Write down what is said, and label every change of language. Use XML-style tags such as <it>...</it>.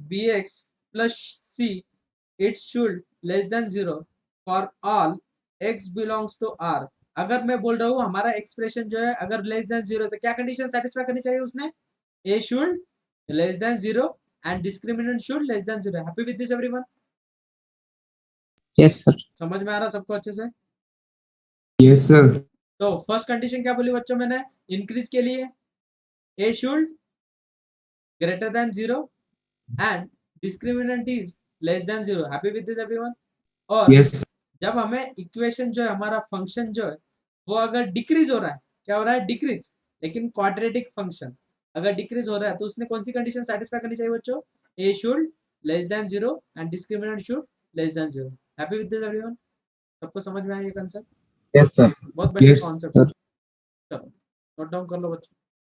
<en>bx plus c, it should less than 0 for all x belongs to r।</en> <hi>अगर मैं बोल रहा हूँ हमारा एक्सप्रेशन जो है अगर लेस देन 0 तो क्या कंडीशन सेटिस्फाई करनी चाहिए उसने?</hi> <en>a should less than 0 and discriminant should less than 0। happy with this everyone? Yes, sir.</en> <hi>समझ में आ रहा सबको अच्छे से?</hi> <en>yes sir</en> <hi>तो फर्स्ट कंडीशन क्या बोली बच्चों मैंने इंक्रीज के लिए?</hi> <en>a should greater than 0 and discriminant is less than 0। happy with this everyone?</en> <hi>और</hi> <en>yes sir.</en> <hi>जब हमें इक्वेशन जो है हमारा फंक्शन जो है वो अगर डिक्रीज हो रहा है, क्या हो रहा है? डिक्रीज। लेकिन क्वाड्रेटिक फंक्शन अगर डिक्रीज हो रहा है तो उसने कौन सी कंडीशन सेटिस्फाई करनी चाहिए बच्चों?</hi> <en>a should less than 0 and discriminant should less than 0। happy with this everyone?</en> <hi>सबको समझ में आया ये कंसेप्ट?</hi> <en>Yes, sir.</en> <hi>बहुत बढ़िया</hi> <en>Yes,</en> <hi>कॉन्सेप्ट है। चलो नोट डाउन कर लो बच्चों।</hi>